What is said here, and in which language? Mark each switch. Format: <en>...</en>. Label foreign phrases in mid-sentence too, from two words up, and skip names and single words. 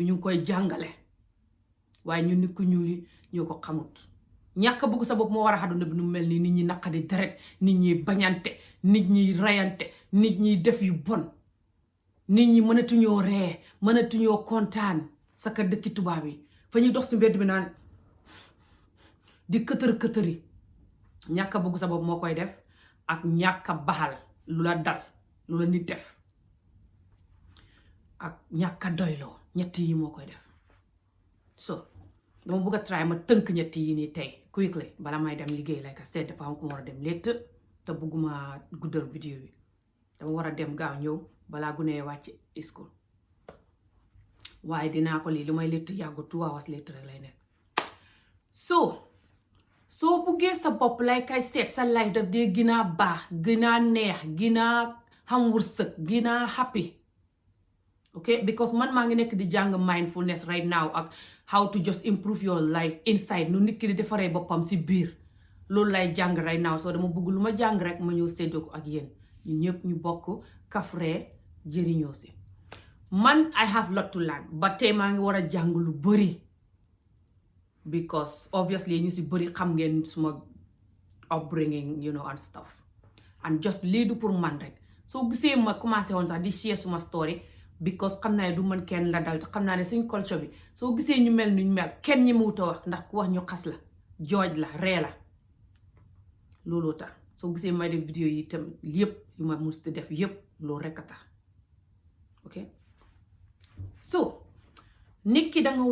<wo>ñu ngi koy jàngale waaye ñun nit ku ñuul yi ñoo ko xamut ñàkk a bëgg sa bopp moo war a àdduna bi nu mel nii nit ñi naqadi deret nit ñi bañante nit ñi rayante nit ñi def yu bon nit ñi mënatuñoo ree mënatuñoo kontaan sa ka dëkki tubaab yi fa ñuy dox si mbedd bi naan di këtër-këtëri ñàkk a bëgg sa bopp moo koy def ak ñàkk a baxal lu la dal lu la nit def ak ñàkk a doyloo ñett yi moo koy def so dama bëgg a try ma tënk ñett yi nii tey quickly bala may dem liggéey</wo> <en>like I said</en> <wo>dafa am ko war a dem létt te bëgguma guddal vidéo bi dama war a dem gaaw ñëw balaa gunee wàcc school waaye dinaa ko lii li may létt yàggu 2 hours létt rek lay nekk soo buggee sa bopp</wo> <en>like I said</en> <wo>sa life daf dee gën a baax gën a neex gën a xam wërsëg gën a happy ok because man maa ngi nekk di jàng mindfulness</wo> <en>right now</en> <wo>ak</wo> <en>how to just improve your life inside</en> <wo>nu nit ki di defaree boppam si biir loolu lay jàng</wo> <en>right now</en> <wo>soo dama bëgg lu ma jàng rek ma ñëw séddoo ko ak yéen ñun ñëpp ñu bokk kafree jëriñoo si man</wo> <en>I have lot to learn</en> <wo>ba tey maa ngi war a jàng lu bëri</wo> <en>because obviously</en> <wo>ñu si bëri xam ngeen suma</wo> <en>upbringing you know and stuff and just</en> <wo>lii du pour man rek soo gisee ma commencé woon sax di share suma story because xam naa ne du man kenn la dal te xam naa ne suñ culture bi soo gisee ñu mel nuñ mel kenn ñi muut a wax ndax ku wax ñu xas la jooj la ree la looloo tax soo gisee may def vidéo yi tam yëpp yu ma mus di def yëpp loolu rek a tax ok so nit ki danga</wo>